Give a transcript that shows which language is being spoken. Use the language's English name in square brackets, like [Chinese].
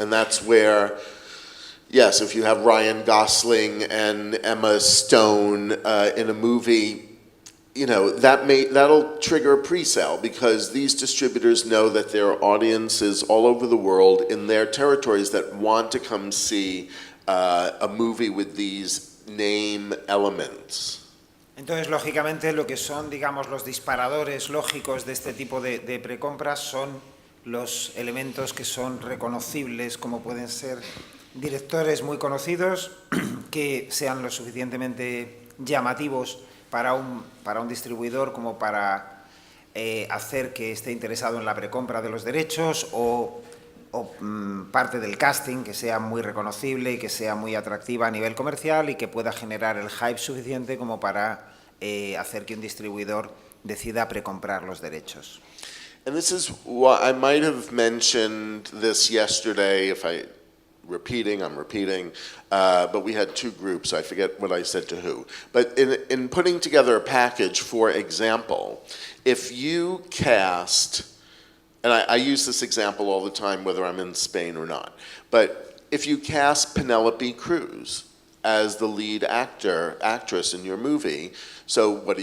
[English] And that's where, yes, if you have Ryan Gosling and Emma Stone in a movie, that'll trigger a pre-sale because these distributors know that there are audiences all over the world in their territories that want to come see a movie with these name elements. [Spanish] Entonces, lógicamente, lo que son, digamos, los disparadores lógicos de este tipo de precompras son los elementos que son reconocibles, como pueden ser directores muy conocidos, que sean lo suficientemente llamativos para un distribuidor como para hacer que esté interesado en la precompra de los derechos o parte del casting que sea muy reconocible y que sea muy atractiva a nivel comercial y que pueda generar el hype suficiente como para hacer que un distribuidor decida precomprar los derechos. [English] And this is what I might have mentioned this yesterday if I repeating, but we had two groups. I forget what I said to who. But in putting together a package, for example, if you cast, and I use this example all the time, whether I'm in Spain or not, but if you cast Penelope Cruz as the lead actress in your movie, so what do?